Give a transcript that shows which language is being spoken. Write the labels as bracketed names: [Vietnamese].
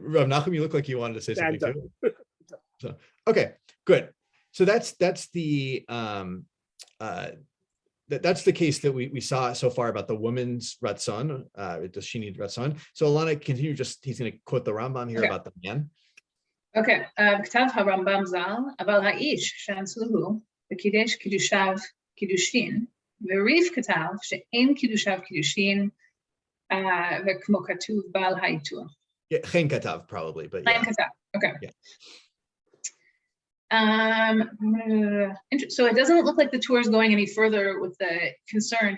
[English] Rav Nachum, you look like you wanted to say something too. So okay, good. So that's the that's the case that we saw so far about the woman's ratzon. Does she need ratzon? So Alana, continue. He's going to quote the Rambam here about the man. Okay. [Hebrew] כתב הרמב"ם ז"ל, אבל האיש שאצלו וקידש קידושיו קידושין, וריף כתב שאין קידושיו קידושין, וכמו כתוב בעל העיטור. [English] Chen katav probably, but yeah. Chen katav. Okay. Yeah. So it doesn't look like the tour is going any further with the concern.